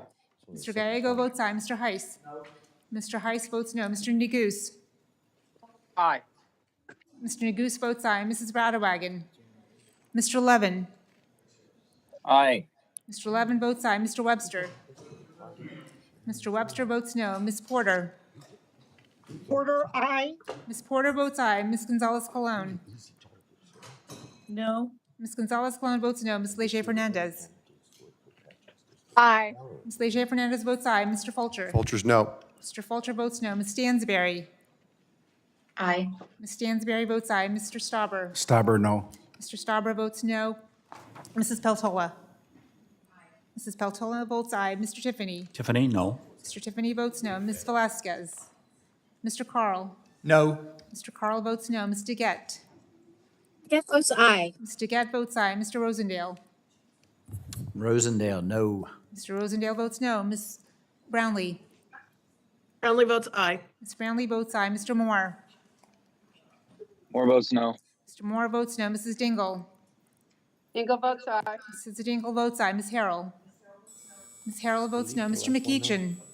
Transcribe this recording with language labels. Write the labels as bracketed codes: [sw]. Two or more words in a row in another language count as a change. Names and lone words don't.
[en] Mr. Gallego votes aye. Mr. Heiss? Mr. Heiss votes no. Mr. Neguse? Aye. Mr. Neguse votes aye. Mrs. Radewagen? Mr. Levin? Aye. Mr. Levin votes aye. Mr. Webster? Mr. Webster votes no. Ms. Porter? Porter, aye. Ms. Porter votes aye. Ms. Gonzalez-Colon? No. Ms. Gonzalez-Colon votes no. Ms. Leger-Fernandez? Aye. Ms. Leger-Fernandez votes aye. Mr. Fulcher? Fulcher's no. Mr. Fulcher votes no. Ms. Stansberry? Aye. Ms. Stansberry votes aye. Mr. Stauber? Stauber, no. Mr. Stauber votes no. Mrs. Peltola? Mrs. Peltola votes aye. Mr. Tiffany? Tiffany, no. Mr. Tiffany votes no. Ms. Velasquez? Mr. Carl? No. Mr. Carl votes no. Ms. DeGette? DeGette votes aye. Ms. DeGette votes aye. Mr. Rosendale? Rosendale, no. Mr. Rosendale votes no. Ms. Brownlee? Brownlee votes aye. Ms. Brownlee votes aye. Mr. Moore? Moore votes no. Mr. Moore votes no. Mrs. Dingle? Dingle votes aye. Mrs. Dingle votes aye. Ms. Harrell? Ms. Harrell votes no. Mr. McEachin?